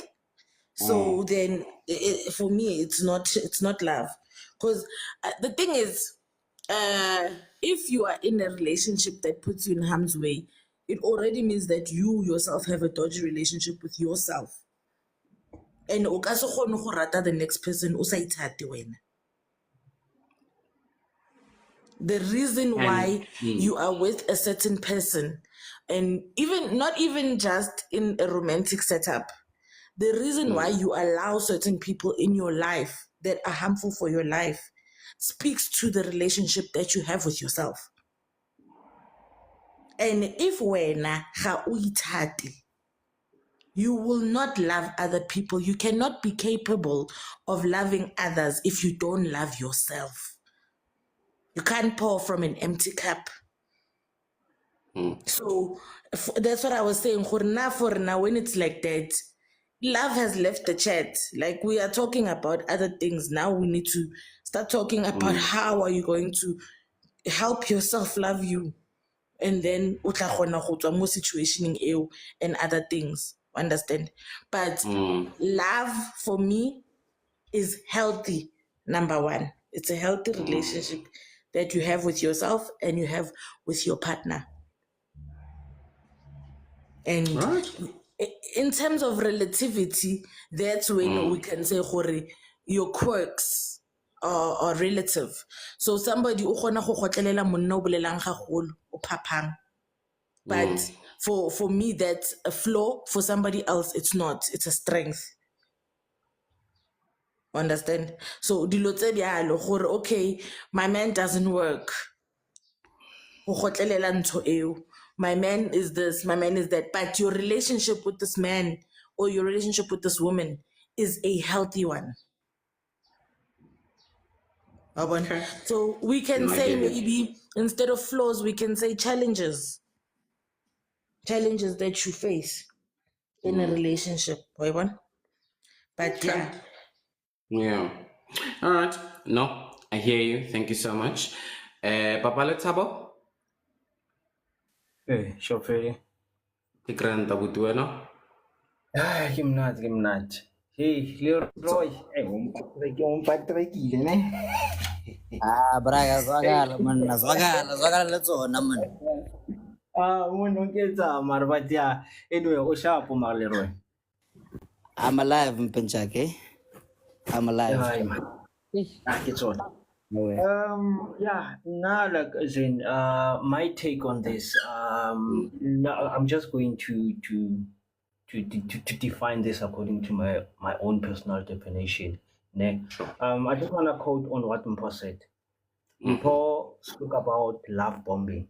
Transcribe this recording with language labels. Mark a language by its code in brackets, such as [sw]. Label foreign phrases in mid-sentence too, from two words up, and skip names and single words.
[en] So then, for me, it's not love, because the thing is, if you are in a relationship that puts you in harm's way, it already means that you yourself have a dodgy relationship with yourself, and [nso] o ka se kgone go rata [en] the next person [nso] o sa ithate wena. [en] The reason why you are with a certain person, and even not even just in a romantic setup, the reason why you allow certain people in your life that are harmful for your life speaks to the relationship that you have with yourself. And if [nso] wena ga o ithate, [en] you will not love other people. You cannot be capable of loving others if you don't love yourself. You can't pour from an empty cup. So that's what I was saying. For now, when it's like that, love has left the chat. Like, we are talking about other things. Now we need to start talking about how are you going to help yourself love you. And then [nso] o tla kgona go tswa mo situationeng eo [en] and other things. Understand? But love for me is healthy. Number one, it's a healthy relationship that you have with yourself and you have with your partner. And in terms of relativity, that's when we can say your quirks are relative. So somebody [nso] o kgona go gotlelela monna o bolelang gagolo o phaphang. [en] But for me, that's a flaw. For somebody else, it's not. It's a strength. Understand? So [nso] dilo tse byalo gore [en] okay, my man doesn't work. [nso] Go gotlelela ntho eo. [en] My man is this, my man is that. But your relationship with this man or your relationship with this woman is a healthy one. Okay. So we can say maybe instead of flaws, we can say challenges. Challenges that you face in a relationship. But Yeah. All right. No, I hear you. Thank you so much. Papa Letabo, Shopee. the grand Tabutueno. [nso] Ke mnati. Hey, Leroy. [zu] Umpatrekile ne? Braga, zwakala le tsona man. Umuntu nketsa mara [en] but yeah. [nso] Anyway, o sharp mara Leroy. [en] I'm alive, Mpenchake. I'm alive. Ay man. [nso] Ke tsona. [en] No way. Yeah, now like as in my take on this, now I'm just going to define this according to my own personal definition. Ne? I just want to quote on what Mpo said. Mpo spoke about love bombing.